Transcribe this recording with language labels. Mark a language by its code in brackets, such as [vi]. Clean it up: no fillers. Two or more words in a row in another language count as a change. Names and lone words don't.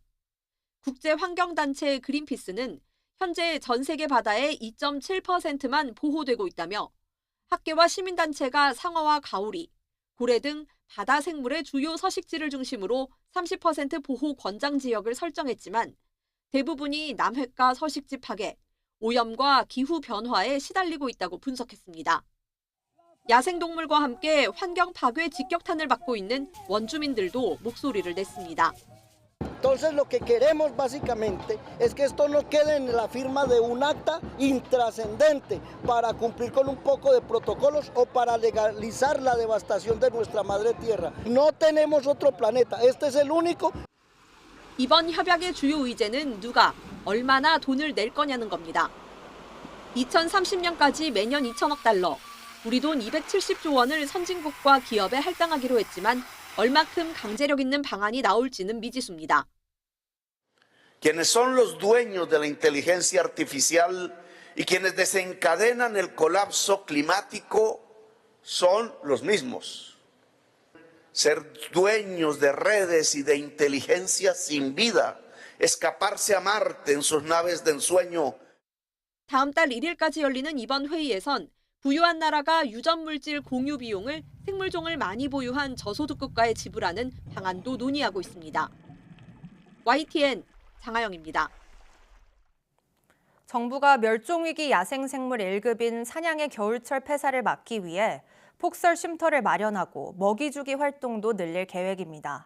[ko] 국제환경단체 그린피스는 현재 전 세계 바다의 2.7%만 보호되고 있다며, 학계와 시민단체가 상어와 가오리, 고래 등 바다 생물의 주요 서식지를 중심으로 30% 보호 권장 지역을 설정했지만 대부분이 남획과 서식지 파괴, 오염과 기후 변화에 시달리고 있다고 분석했습니다. 야생동물과 함께 환경 파괴 직격탄을 받고 있는 원주민들도 목소리를 냈습니다. [es] Entonces lo que queremos básicamente es que esto no quede en la firma de un acta intrascendente para cumplir con un poco de protocolos o para legalizar la devastación de nuestra madre tierra. No tenemos otro planeta, este es el único. [ko] 이번 협약의 주요 의제는 누가 얼마나 돈을 낼 거냐는 겁니다. 2030년까지 매년 2천억 달러, 우리 돈 270조 원을 선진국과 기업에 할당하기로 했지만 얼마큼 강제력 있는 방안이 나올지는 미지수입니다. [es] Quienes son los dueños de la inteligencia artificial y quienes desencadenan el colapso climático son los mismos. Ser dueños de redes y de inteligencia sin vida, escaparse a Marte en sus naves de ensueño. [ko] 다음 달 1일까지 열리는 이번 회의에선 부유한 나라가 유전 물질 공유 비용을 생물종을 많이 보유한 저소득 국가에 지불하는 방안도 논의하고 있습니다. YTN 장하영입니다. 정부가 멸종위기 야생생물 1급인 사냥의 겨울철 폐사를 막기 위해 폭설 쉼터를 마련하고 먹이 주기 활동도 늘릴 계획입니다.